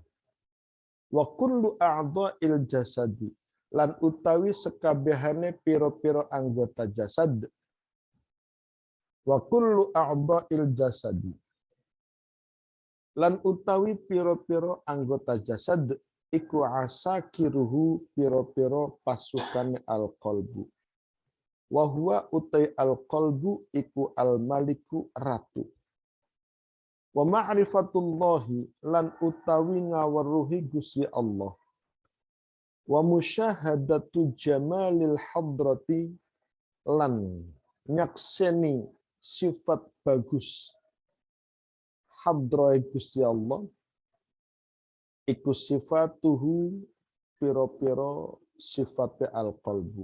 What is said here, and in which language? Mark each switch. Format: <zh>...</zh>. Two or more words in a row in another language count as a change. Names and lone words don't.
<ar>وكل أعضاء الجسد</ar> <jv>lan utawi sekabehane piro-piro anggota jasad.</jv> <ar>وكل أعضاء الجسد</ar> <jv>lan utawi piro-piro anggota jasad iku asakiruhu piro-piro pasukan al-qalbu.</jv> <ar>وهو</ar> <jv>utai al-qalbu iku al-maliku ratu.</jv> <ar>ومعرفة الله</ar> <jv>lan utawi ngaweruhi Gusti Allah.</jv> <ar>ومشاهدة جمال الحضرة</ar> <jv>lan nyakseni sifat bagus hadrai Gusti Allah iku sifatuhu piro-piro sifate al-qalbu.</jv>